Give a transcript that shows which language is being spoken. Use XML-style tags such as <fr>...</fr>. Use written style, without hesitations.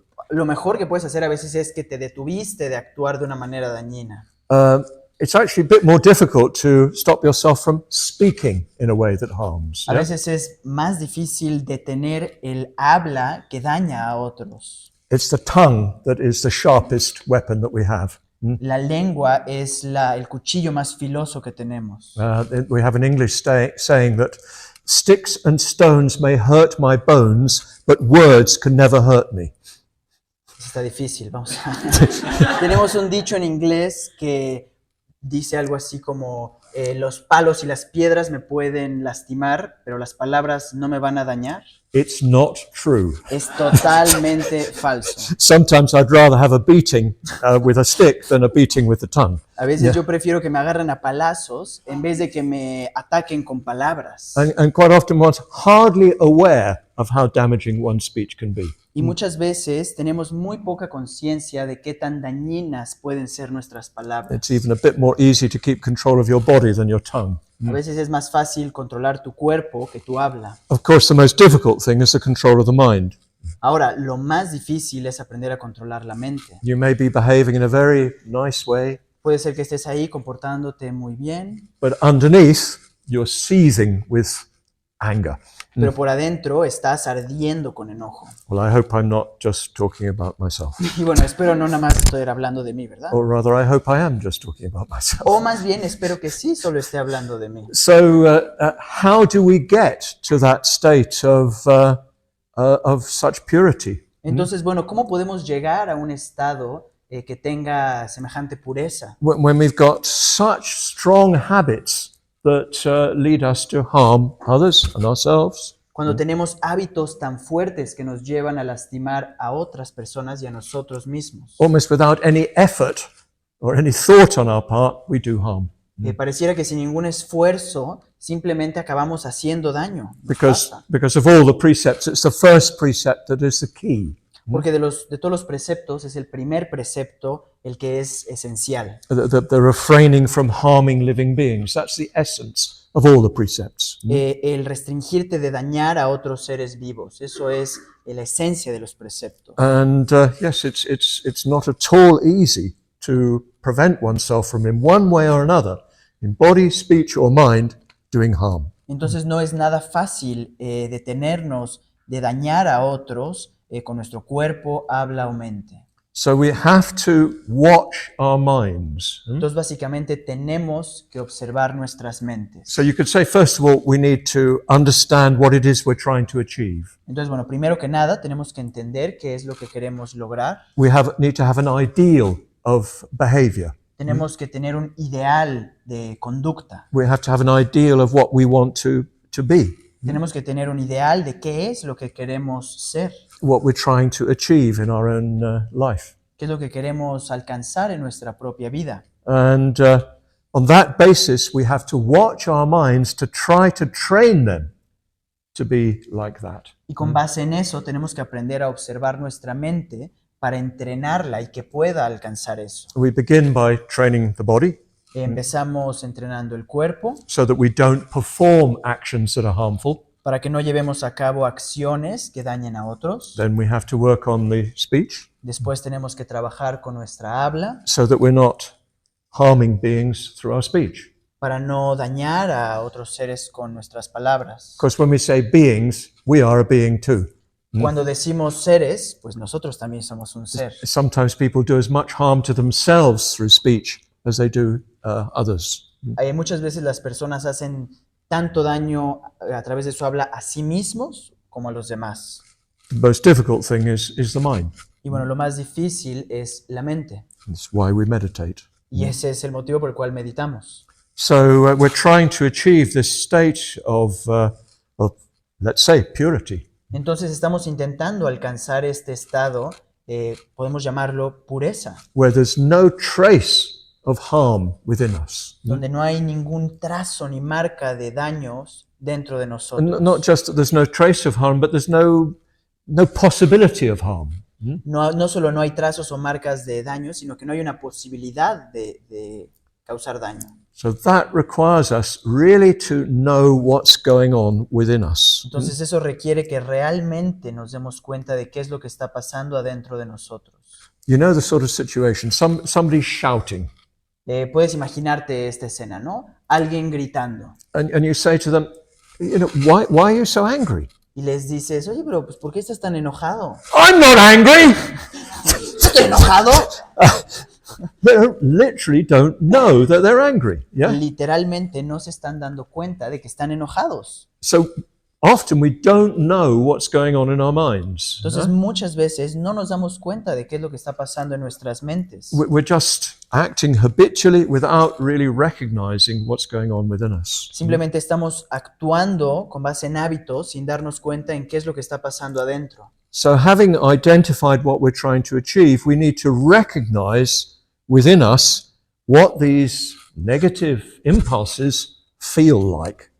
<es>Lo mejor que puedes hacer a veces es que te detuviste de actuar de una manera dañina.</es> <en>It's actually a bit more difficult to stop yourself from speaking in a way that harms.</en> <es>A yeah? veces es más difícil detener el habla que daña a otros.</es> <en>It's the tongue that is the sharpest weapon that we have.</en> <es>La lengua es el cuchillo más filoso que tenemos.</es> <en>We have an English saying that sticks and stones may hurt my bones, but words can never hurt me.</en> <es>Está difícil, vamos a... Tenemos un dicho en inglés que dice algo así como los palos y las piedras me pueden lastimar, pero las palabras no me van a dañar.</es> <en>It's not true.</en> <es>Es totalmente falso.</es> <en>Sometimes I'd rather have a beating with a stick than a beating with the tongue.</en> <es>A veces yo prefiero que me agarren a palazos en vez de que me ataquen con palabras.</es> <en>And quite often one's hardly aware of how damaging one's speech can be.</en> <es>Y muchas veces tenemos muy poca conciencia de qué tan dañinas pueden ser nuestras palabras.</es> <en>It's even a bit more easy to keep control of your body than your tongue.</en> <es>A veces es más fácil controlar tu cuerpo que tu habla.</es> <en>Of course, the most difficult thing is the control of the mind.</en> <es>Ahora, lo más difícil es aprender a controlar la mente.</es> <en>You may be behaving in a very nice way,</en> <es>Puede ser que estés ahí comportándote muy bien,</es> <en>but underneath, you're seething with anger.</en> <es>pero por adentro estás ardiendo con enojo.</es> <en>Well, I hope I'm not just talking about myself.</en> <es>Y bueno, espero no nada más estoy hablando de mí, ¿verdad?</es> <en>Or rather, I hope I am just talking about myself.</en> <es>O más bien, espero que sí solo esté hablando de mí.</es> <en>So, how do we get to that state of such purity?</en> <es>Entonces, bueno, ¿cómo podemos llegar a un estado que tenga semejante pureza?</es> <en>When we've got such strong habits that lead us to harm others and ourselves.</en> <es>Cuando tenemos hábitos tan fuertes que nos llevan a lastimar a otras personas y a nosotros mismos.</es> <en>Almost without any effort or any thought on our part, we do harm.</en> <es>Pareciera que sin ningún esfuerzo simplemente acabamos haciendo daño. Nos pasa.</es> <en>Because of all the precepts, it's the first precept that is the key.</en> <es>Porque de todos los preceptos es el primer precepto el que es esencial.</es> <en>The refraining from harming living beings. That's the essence of all the precepts.</en> <es>El restringirte de dañar a otros seres vivos. Eso es la esencia de los preceptos.</es> <en>And yes, it's not at all easy to prevent oneself from, in one way or another, in body, speech or mind, doing harm.</en> <es>Entonces no es nada fácil detenernos de dañar a otros con nuestro cuerpo, habla o mente.</es> <en>So we have to watch our minds.</en> <es>Entonces básicamente tenemos que observar nuestras mentes.</es> <en>So you could say, first of all, we need to understand what it is we're trying to achieve.</en> <es>Entonces, bueno, primero que nada tenemos que entender qué es lo que queremos lograr.</es> <en>We need to have an ideal of behavior.</en> <es>Tenemos que tener un ideal de conducta.</es> <en>We have to have an ideal of what we want to be,</en> <es>Tenemos que tener un ideal de qué es lo que queremos ser,</es> <en>what we're trying to achieve in our own life.</en> <es>qué es lo que queremos alcanzar en nuestra propia vida.</es> <en>And on that basis, we have to watch our minds to try to train them to be like that.</en> <es>Y con base en eso tenemos que aprender a observar nuestra mente para entrenarla y que pueda alcanzar eso.</es> <en>We begin by training the body</en> <es>Empezamos entrenando el cuerpo</es> <en>so that we don't perform actions that are harmful.</en> <es>para que no llevemos a cabo acciones que dañen a otros.</es> <en>Then we have to work on the speech</en> <es>Después tenemos que trabajar con nuestra habla</es> <en>so that we're not harming beings through our speech.</en> <es>para no dañar a otros seres con nuestras palabras.</es> <en>Because when we say beings, we are a being too.</en> <es>Cuando decimos seres, pues nosotros también somos un ser.</es> <en>Sometimes people do as much harm to themselves through speech as they do others.</en> <es>Muchas veces las personas hacen tanto daño a través de su habla a sí mismos como a los demás.</es> <en>The most difficult thing is the mind.</en> <es>Y bueno, lo más difícil es la mente.</es> <en>That's why we meditate.</en> <es>Y ese es el motivo por el cual meditamos.</es> <en>So we're trying to achieve this state of, let's say, purity.</en> <es>Entonces estamos intentando alcanzar este estado, podemos llamarlo pureza,</es> <en>Where there's no trace of harm within us.</en> <es>donde no hay ningún trazo ni marca de daños dentro de nosotros.</es> <en>And not just that there's no trace of harm, but there's no possibility of harm.</en> <es>No solo no hay trazos o marcas de daño, sino que no hay una posibilidad de causar daño.</es> <en>So that requires us really to know what's going on within us.</en> <es>Entonces eso requiere que realmente nos demos cuenta de qué es lo que está pasando adentro de nosotros.</es> <en>You know the sort of situation, somebody's shouting,</en> <es>Puedes imaginarte esta escena, ¿no? Alguien gritando</es> <en>and you say to them, why are you so angry?</en> <es>y les dices, oye, pero pues, ¿por qué estás tan enojado?</es> <en>I'm not angry!</en> <es>¿Estoy enojado?</es> <en>They literally don't know that they're angry. Yeah.</en> <es>Literalmente no se están dando cuenta de que están enojados.</es> <en>So often we don't know what's going on in our minds.</en> <es>Entonces muchas veces no nos damos cuenta de qué es lo que está pasando en nuestras mentes.</es> <en>We're just acting habitually without really recognizing what's going on within us.</en> <es>Simplemente estamos actuando con base en hábitos sin darnos cuenta en qué es lo que está pasando adentro.</es> <en>So having identified what we're trying to achieve, we need to recognize within us what these negative impulses feel like.</en>